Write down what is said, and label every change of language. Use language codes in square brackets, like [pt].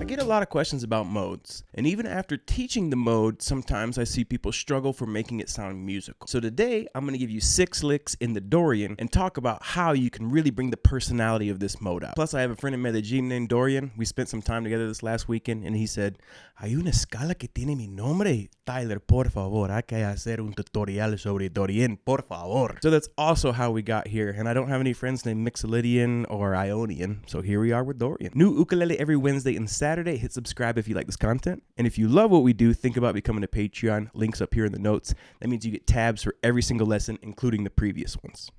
[en] lot of questions about modes, and even after teaching the mode, sometimes I see people struggle for making it sound musical. So today, I'm going to give you 6 licks in the Dorian and talk about how you can really bring the personality of this mode out. Plus, I have a friend in Medellin named Dorian. We spent some time together this last weekend, and he said, [es] "Hay una escala que tiene mi nombre. Tyler, por favor, hay que hacer un tutorial sobre Dorian, por favor." [en] So that's also how we got here, and I don't have any friends named Mixolydian or Ionian, so here we are with Dorian. New ukulele every Wednesday and Saturday. Hit subscribe if you like this content. And if you love what we do, think about becoming a Patreon. Links up here in the notes. That means you get tabs for every single lesson, including the previous ones.